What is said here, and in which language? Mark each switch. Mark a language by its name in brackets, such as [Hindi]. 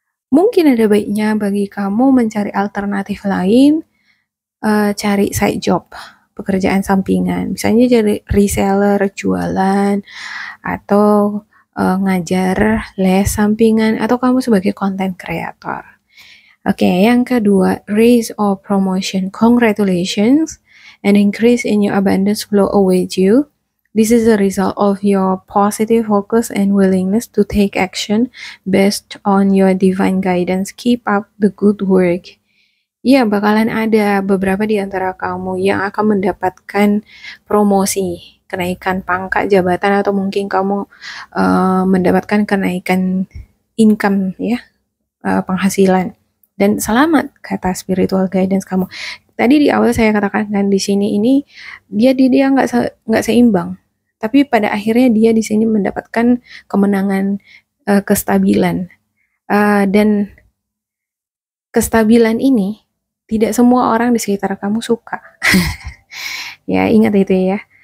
[Indonesian] Mungkin ada baiknya bagi kamu mencari alternatif lain, cari [English] side job, [Indonesian] pekerjaan sampingan. Misalnya jadi reseller, jualan, atau ngajar les sampingan, atau kamu sebagai content creator. Oke, yang kedua, [English] raise or promotion. Congratulations, an increase in your abundance flow awaits you. This is a result of your positive focus and willingness to take action based on your divine guidance. Keep up the good work. [Indonesian] Iya, bakalan ada beberapa di antara kamu yang akan mendapatkan promosi, kenaikan pangkat jabatan, atau mungkin kamu mendapatkan kenaikan income ya, penghasilan. Dan selamat, kata [English] spiritual guidance [Indonesian] kamu. Tadi di awal saya katakan di sini ini dia nggak seimbang, tapi pada akhirnya dia di sini mendapatkan kemenangan, kestabilan, dan kestabilan ini tidak semua orang di sekitar kamu suka. Ya, ingat itu ya.